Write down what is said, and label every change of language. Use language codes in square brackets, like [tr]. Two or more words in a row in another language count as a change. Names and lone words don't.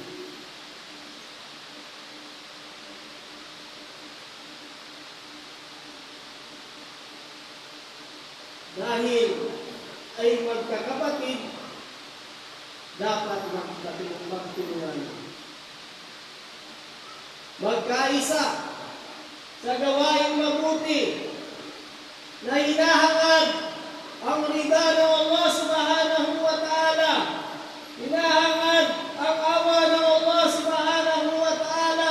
[tl] Dahil ay magkakapatid, dapat magtulungan. Magkaisa sa gawaing mabuti na hinahangad ang rida ng Allah [ar] سبحانه وتعالى. [tl] Hinahangad ang awa ng Allah [ar] سبحانه وتعالى.